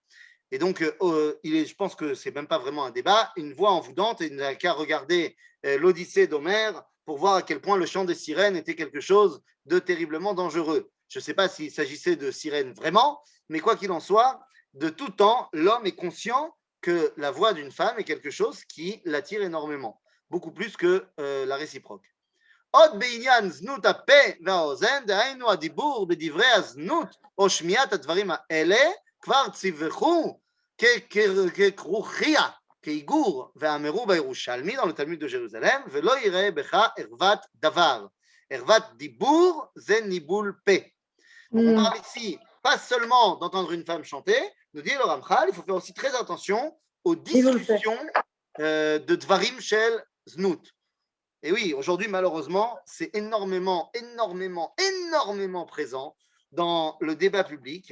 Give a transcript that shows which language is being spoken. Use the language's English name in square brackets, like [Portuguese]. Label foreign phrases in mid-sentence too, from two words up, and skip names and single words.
[French] Et donc, je pense que ce n'est même pas vraiment un débat, une voix envoûtante, et il n'a qu'à regarder l'Odyssée d'Homère pour voir à quel point le chant des sirènes était quelque chose de terriblement dangereux. Je ne sais pas s'il s'agissait de sirènes vraiment, mais quoi qu'il en soit, de tout temps, l'homme est conscient que la voix d'une femme est quelque chose qui l'attire énormément, beaucoup plus que la réciproque. [Hebrew] עוד בעניין זנות הפה והאוזן, דהיינו הדיבור בדברי הזנות או שמיעת הדברים האלה, כבר ציווחו ככרוכיה, כאיגור, ואמרו בירושלמי, [French] dans le Talmud de Jérusalem, [Hebrew] ולא יראה בך ערוות דבר. ערוות דיבור זה ניבול פה. [French] Donc on parle ici pas seulement d'entendre une femme chanter, nous dit le Ramchal, il faut faire aussi très attention aux discussions de [Hebrew] דברים של זנות. [French] Et oui, aujourd'hui, malheureusement, c'est énormément présent dans le débat public.